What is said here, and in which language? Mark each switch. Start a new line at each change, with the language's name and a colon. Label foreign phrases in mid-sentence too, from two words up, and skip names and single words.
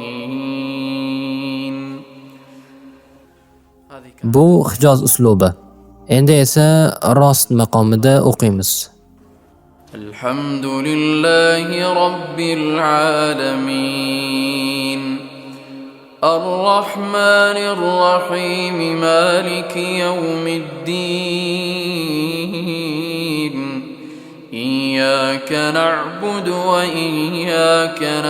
Arabic: الضالين.
Uzbek: Bu Hijoz uslubi. Endi esa rost maqomida o'qiymiz.
Arabic: الحمد لله رب العالمين الرحمن الرحيم مالك يوم الدين إياك نعبد وإياك